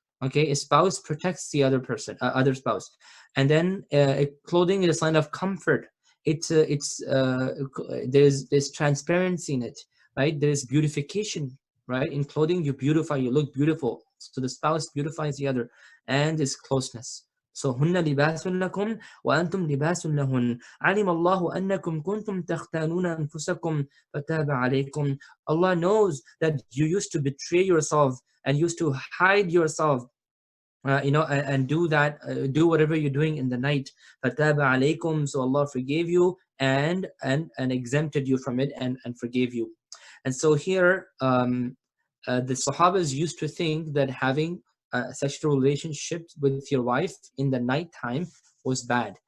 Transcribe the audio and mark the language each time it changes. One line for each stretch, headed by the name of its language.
English: Okay, a spouse protects the other person, other spouse, and then clothing is a sign of comfort. There's transparency in it, right? There's beautification, right? In clothing, you beautify, you look beautiful. So the spouse beautifies the other, and there's closeness.
Arabic: So هن لباس لكم وأنتم لباس لهن علم الله أنكم كنتم تختانون أنفسكم فتاب عليكم.
English: Allah knows that you used to betray yourself and used to hide yourself, and do that, do whatever you're doing in the night.
Arabic: فَتَابَ عَلَيْكُمْ.
English: So Allah forgave you and exempted you from it and forgave you. And so here, the Sahabas used to think that having sexual relationships with your wife in the night time was bad.